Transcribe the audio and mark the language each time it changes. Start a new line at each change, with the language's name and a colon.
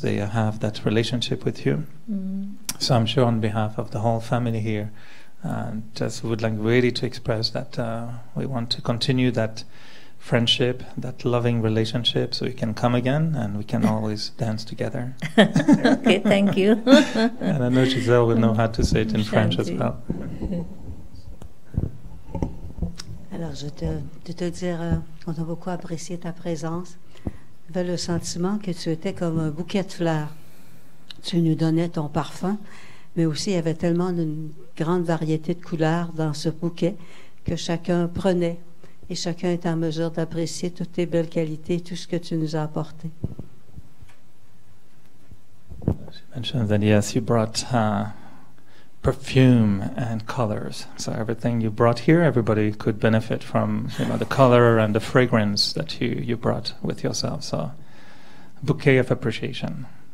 English: They have that relationship with you. So I'm sure on behalf of the whole family here, just would like really to express that we want to continue that friendship, that loving relationship, so we can come again and we can always dance together. Okay, thank you. And I know Giselle will know how to say it in French as well.
French: Alors, je de te dire qu'on a beaucoup apprécié ta présence. J'avais le sentiment que tu étais comme un bouquet de fleurs. Tu nous donnais ton parfum, mais aussi il y avait tellement une grande variété de couleurs dans ce bouquet que chacun prenait et chacun est en mesure d'apprécier toutes tes belles qualités, tout ce que tu nous as apporté.
English: She mentioned that yes, you brought perfume and colors. So everything you brought here, everybody could benefit from, the color and the fragrance that you brought with yourself. So a bouquet of appreciation.